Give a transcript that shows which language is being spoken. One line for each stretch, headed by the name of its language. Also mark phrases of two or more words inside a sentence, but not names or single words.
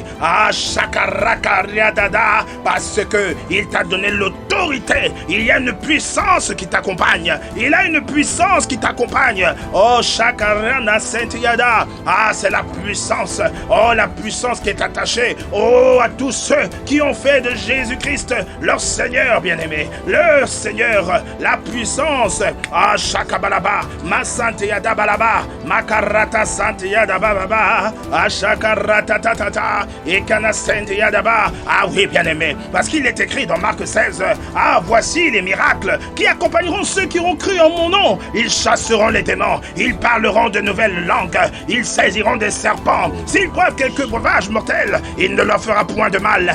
French: Shakarakariadada, parce que il t'a donné l'autorité, il y a une puissance qui t'accompagne, il a une puissance qui t'accompagne. Oh, Shakarana Sentiyada, c'est la puissance, la puissance qui est attachée, à tous ceux qui ont fait de Jésus-Christ leur Seigneur, bien-aimé, leur Seigneur, la puissance. Shakabalaba, ma Santiyada balaba, Makarata Santiyada bababa, Shakarata tatata, Ekana Santiyada ba. Oui, bien-aimé, parce qu'il est écrit dans Marc 16, voici les miracles qui accompagneront ceux qui auront cru en mon nom. Ils chasseront les démons, ils parleront de nouvelles langues, ils saisiront des serpents. S'ils boivent quelques breuvages mortels, il ne leur fera point de mal.